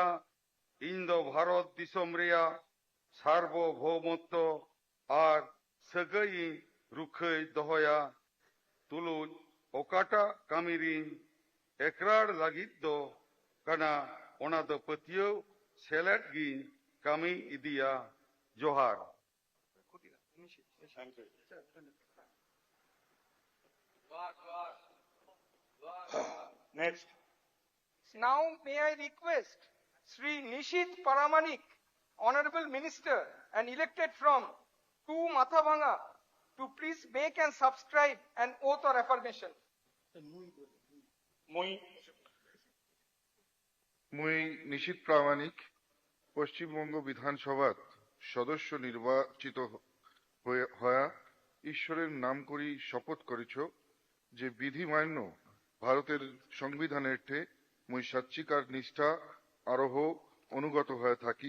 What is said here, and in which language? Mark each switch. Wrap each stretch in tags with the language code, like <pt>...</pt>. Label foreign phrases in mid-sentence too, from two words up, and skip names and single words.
<sat>ᱤᱧ ᱫᱚ ᱵᱷᱟᱨᱚᱛ ᱫᱤᱥᱚᱢ ᱨᱮᱭᱟᱜ ᱥᱟᱨᱵᱚᱵᱷৌমত্ব ᱟᱨ ᱥᱟᱹᱜᱟᱹᱭ ᱤᱧ ᱨᱩᱠᱷᱟᱹᱭ ᱫᱚᱦᱚᱭᱟ। ᱛᱩᱞᱩᱡ ᱚᱠᱟᱴᱟᱜ ᱠᱟᱹᱢᱤ ᱨᱤᱧ ᱮᱠᱨᱟᱨ ᱞᱟᱹᱜᱤᱫ ᱫᱚ ᱠᱟᱱᱟ ᱚᱱᱟ ᱫᱚ ᱯᱟᱹᱛᱭᱟᱹᱣ ᱥᱮᱞᱮᱫ ᱜᱤᱧ ᱠᱟᱹᱢᱤ ᱤᱫᱤᱭᱟ। ᱡᱚᱦᱟᱨ।</sat> <en>Thank you. Next. Now may I request Sri Nishit Paramanik, Honorable Minister and elected from 2 Mathabanga, to please make and subscribe an oath or affirmation.</en> <rkt>Mui. মুই নিশীথ প্রামাণিক পশ্চিমবঙ্গ বিধানসভার সদস্য নির্বাচিত হয়া ঈশ্বরের নাম করি শপথ করিছ যে বিধি মান্য ভারতের সংবিধানের ঠে মুই সাচ্চিকার নিষ্ঠা আরোহ অনুগত হয়ে থাকি।</rkt>